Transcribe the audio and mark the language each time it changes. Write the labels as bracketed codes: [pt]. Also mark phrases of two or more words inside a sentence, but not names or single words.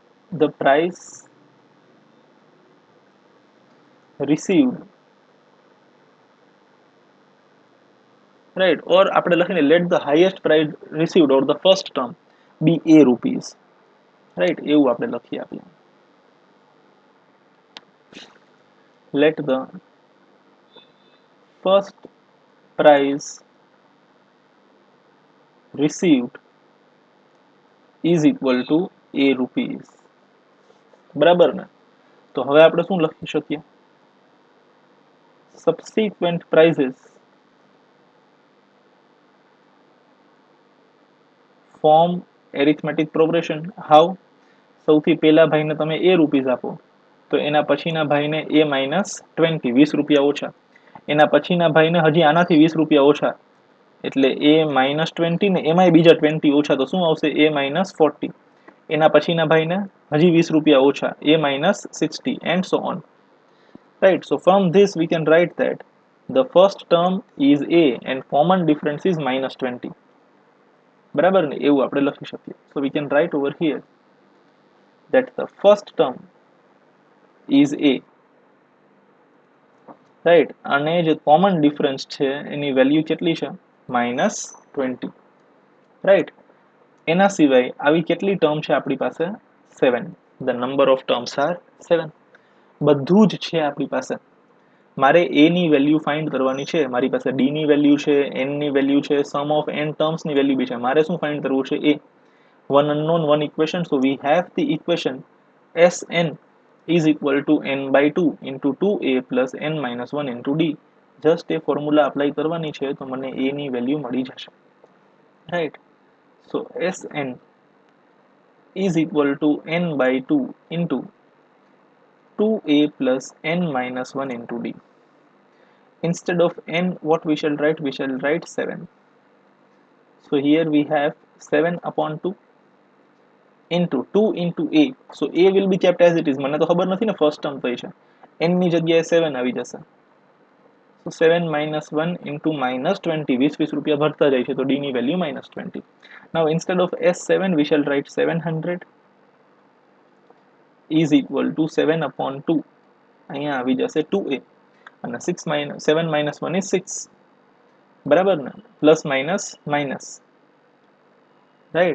[en] the price received, right? Or [gu] આપણે લખીને [en] let the highest price received or the first term be a rupees, right? [gu] એવું આપણે લખી આપીએ. [en] Let the first price received is equal to a rupees. [gu] બરાબર ને? તો હવે આપણે શું લખી શકીએ? [en] Subsequent prices form arithmetic progression. How? [gu] સૌથી પહેલા ભાઈને તમે a રૂપીસ આપો તો એના પછીના ભાઈને a માઇનસ 20 20 રૂપિયા ઓછા, એના પછીના ભાઈને હજી આનાથી 20 રૂપિયા ઓછા એટલે a માઇનસ 20 ને એમાંય બીજા 20 ઓછા તો શું આવશે a માઇનસ 40, એના પછીના ભાઈને હજી 20 રૂપિયા ઓછા a [en] minus 60 and so on, right? So from this we can write that the first term is a and common difference is minus 20. [gu] બરાબર ને? એવું આપણે લખી શકીએ. [en] So we can write over here that the first term is a, right? [gu] અને જે [en] common difference [gu] છે એની વેલ્યુ કેટલી છે? [en] minus 20, right? [gu] એના સિવાય આવી કેટલી ટર્મ છે આપણી પાસે? 7. [en] The number of terms are 7. [gu] બધું જ છે આપણી પાસે. મારે a ની વેલ્યુ ફાઇન્ડ કરવાની છે, મારી પાસે d ની વેલ્યુ છે, n ની વેલ્યુ છે, [en] sum of n terms [gu] ની વેલ્યુ બી છે. મારે શું ફાઇન્ડ કરવું છે? a. [en] One unknown, one equation. So we have the equation Sn is equal to n by 2 into 2a plus n minus 1 into d. Just a formula apply [gu] કરવાની છે તો મને a ની વેલ્યુ મળી જશે, [en] right? So Sn is equal to n by 2 into 2a plus n minus 1 into d. Instead of n, what we shall write? We shall write 7. So here we have 7 upon 2 into 2 into a. So a will be kept as it is. [gu] મને તો ખબર નથી ને [en] first term [gu] કઈ છે. n ની જગ્યાએ 7 આવી જશે. [en] So 7 minus 1 into minus 20. [gu] 20 રૂપિયા ભરતા જાય છે તો d ની વેલ્યુ minus 20. [en] Now instead of S7 we shall write 700 is equal to 7 upon 2. [gu] અહીંયા આવી જશે 2a અને [en] 7 minus 1 is 6. [gu] બરાબર ને? [en] plus minus minus, right?